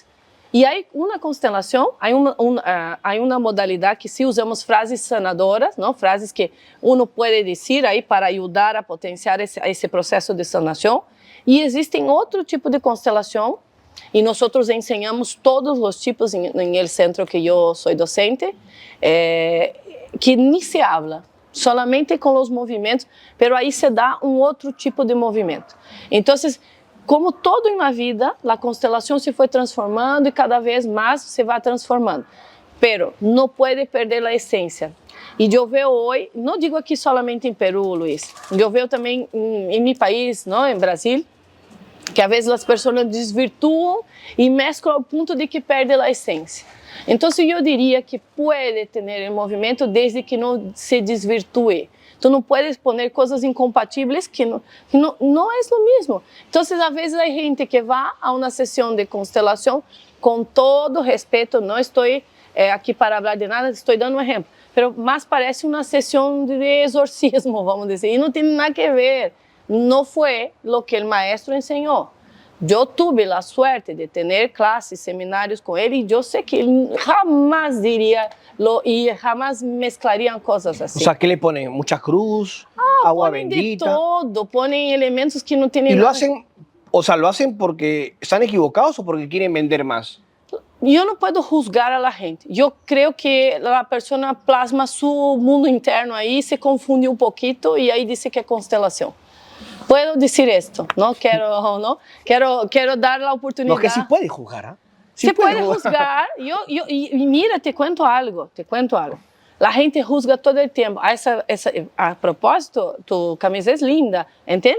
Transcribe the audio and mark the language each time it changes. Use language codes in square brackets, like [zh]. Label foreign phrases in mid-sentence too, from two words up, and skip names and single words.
[pt] E aí, uma constelação, há uma modalidade que se usamos frases sanadoras, não? Frases que uno pode dizer aí para ajudar a potenciar esse processo de sanação. E existem outro tipo de constelação, e nós ensinamos todos os tipos no centro que eu sou docente, que nem [es] se habla, [pt] solamente com os movimentos, mas aí se dá um outro tipo de movimento. Então, como todo na vida, a constelação se foi transformando e cada vez mais se vai transformando. Pero não pode perder a essência. E eu vejo hoje, não digo aqui solamente em Peru, Luiz, eu vejo também em meu país, não, em Brasil, que às vezes as pessoas desvirtuam e mesclam ao ponto de que perde a essência. Então, eu diria que pode ter movimento desde que não se desvirtue. Tu não [es] puedes poner [pt] coisas incompatíveis que não é o mesmo. Então, às vezes, há gente que vai a uma sessão de constelação, com todo respeito, não estou aqui para falar de nada, estou dando um exemplo, mas parece uma sessão de exorcismo, vamos dizer, e não tem nada a ver. Não foi o que o maestro ensinou. Eu tive a sorte de ter classes, seminários com ele, e eu sei que ele jamais diria e jamais mesclariam coisas assim. [es] O sea, ¿qué le ponen? ¿Mucha cruz? ¿Agua bendita? De todo, ponen elementos que no tienen ¿Y lo nada. hacen, o sea, lo hacen porque están equivocados o porque quieren vender más? [pt] Eu não posso juzgar a gente. Eu creio que a pessoa plasma seu mundo interno aí, se confunde um pouquinho e aí diz que é constelação. [es] Puedo decir esto, no quiero dar la oportunidad. No, que sí puede juzgar, ¿ah? Se puede juzgar. Y mira, te cuento algo. La gente juzga todo el tiempo. A propósito, tu camisa es linda, ¿entiendes?